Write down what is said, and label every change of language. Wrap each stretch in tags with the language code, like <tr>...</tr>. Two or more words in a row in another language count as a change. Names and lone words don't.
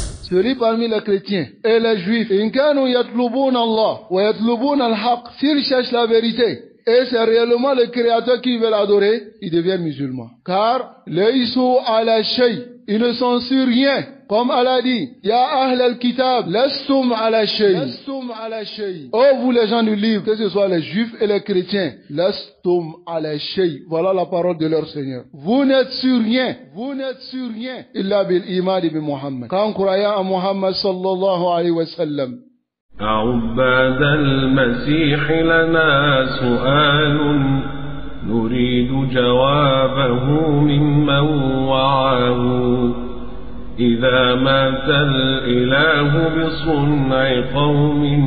<fr>Celui parmi les chrétiens et les juifs,</fr> <ar>إن كانوا يطلبون الله ويطلبون الحق,</ar> <fr>s'ils cherchent la vérité, et c'est réellement le Créateur qu'ils veulent adorer, ils deviennent musulmans. Car,</fr> <ar>ليسوا على شيء,</ar> <fr>ils ne sont sur rien. Comme Allah dit,</fr> <ar>يا أهل الكتاب لستم على شيء. لستم على شيء.</ar> <fr>Oh vous les gens du livre, que ce soit les juifs et les chrétiens,</fr> <ar>لستم على شيء.</ar> <fr>Voilà la parole de leur Seigneur. Vous n'êtes sur rien. Vous n'êtes sur rien.</fr> <ar>إلا بالإيمان بمحمد.</ar> <fr>Quand croyant à Muhammad</fr> <ar>صلى الله عليه وسلم. عباد المسيح لنا سؤال نريد جوابه ممن وعاه إذا مات الإله بصنع قوم</ar>